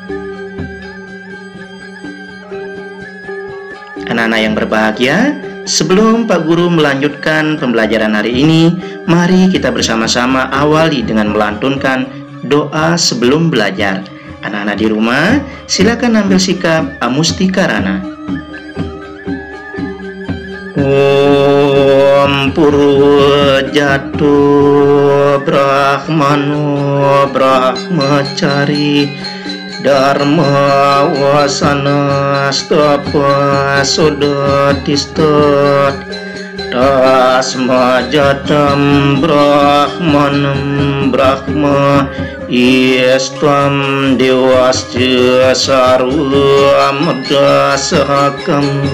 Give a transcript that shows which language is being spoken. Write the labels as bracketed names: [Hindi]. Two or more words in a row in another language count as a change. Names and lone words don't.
[Indonesian] Anak-anak yang berbahagia, sebelum Pak Guru melanjutkan pembelajaran hari ini, mari kita bersama-sama awali dengan melantunkan doa sebelum belajar. Anak-anak di rumah, silakan ambil sikap amustikarana. [Sanskrit] Om Purwajatu Brahmano Brahmacari Dharma Wasana Stapa Sodatistot Tasma Jatam Brahmanam Brahma Istvam Dewasya Sarvamdasakam.